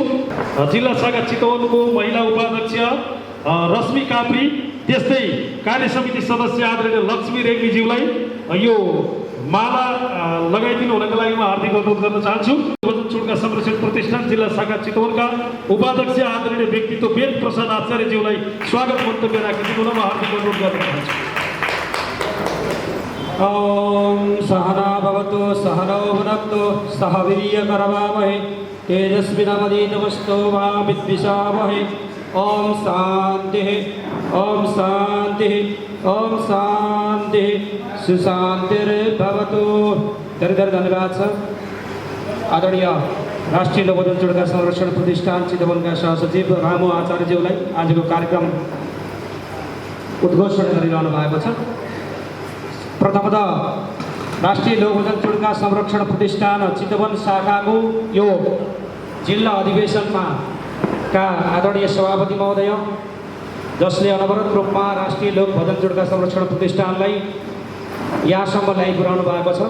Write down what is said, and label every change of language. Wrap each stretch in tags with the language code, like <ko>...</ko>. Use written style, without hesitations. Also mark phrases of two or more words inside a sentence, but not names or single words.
<ne>जिल्ला शाखा चितवनको महिला उपाध्यक्ष रश्मि काप्री, त्यस्तै कार्य समिति सदस्य आदरणीय लक्ष्मी रेग्मीज्यूलाई यो माला लगाइदिनु हुनका लागि म हार्दिक अनुरोध गर्न चाहन्छु। भजन चुडका संरक्षण प्रतिष्ठान जिल्ला शाखा चितवनका उपाध्यक्ष आदरणीय व्यक्तित्व वेद प्रसाद आचार्यज्यूलाई स्वागत मन्तव्य राखिदिनु म हार्दिक अनुरोध गर्न चाहन्छु।</ne> <sa>ओम सहना भवतु सहनौ भुनक्तु सह वीर्यकरवावहै तेजस्विनावधीतमस्तु मा विद्विषावहै। ओम शांति ओम शांति ओम शांति सुशांतिर्भवतु।</sa> <ne>धेरै धेरै धन्यवाद छ। आदरणीय राष्ट्रिय लोक भजन चुडका संरक्षण प्रतिष्ठान चितवनका सहसचिव रामु आचार्यज्यूलाई आजको कार्यक्रम उद्घोषण गरिरहनु भएको छ। प्रथमतः राष्ट्रिय लोक भजन चुडका संरक्षण प्रतिष्ठान चितवन शाखाको यो जिल्ला अधिवेशनमा का आदरणीय सभापति महोदय, जसले अनवरत रूपमा राष्ट्रिय लोक भजन चुडका संरक्षण प्रतिष्ठानलाई यहाँसम्म ल्याइपुर्याउनु भएको छ।</ne>